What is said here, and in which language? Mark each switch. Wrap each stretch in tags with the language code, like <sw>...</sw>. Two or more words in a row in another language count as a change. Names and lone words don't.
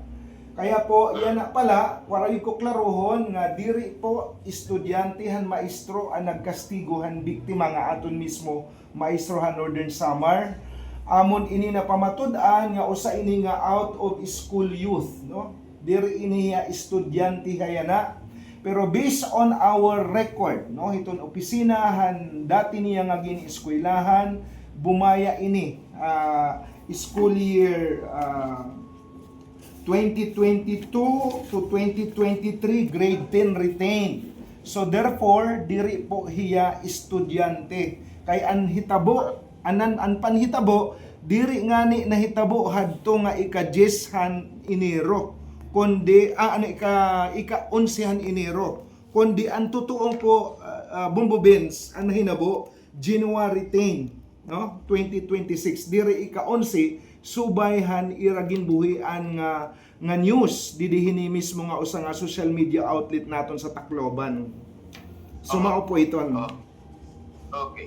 <war>Kaya po yan na pala waray ko klaruhon nga diri po estudyante han maestro ang nagkastigohan biktima nga aton mismo maestro han Northern Samar. Amon ini na pamatud-an nga usa ini nga</war> <en>out of school youth,</en> <war>no. Diri ini estudyante hayana.</war> <en>Pero based on our record,</en> <war>no, hiton opisinahan dati niya nga gini-eskwelahan, bumaya ini</war> <en>school year 2022 to 2023 grade 10 retained. So therefore,</en> <war>diri po hiya estudyante. Kay an panhitabo, diri ngani nahitabo hadto nga ika-10 Enero. Kundi ika-11 Enero. Kundi ang tutuong po Bombo Benz ang hinabo January 10, no, 2026. Diri ika-11 subayhan iragin buhian nga news didihini mismo nga usa nga</war> <en>social media outlet</en> <war>naton sa Tacloban. So mao po ito. Okay.</war>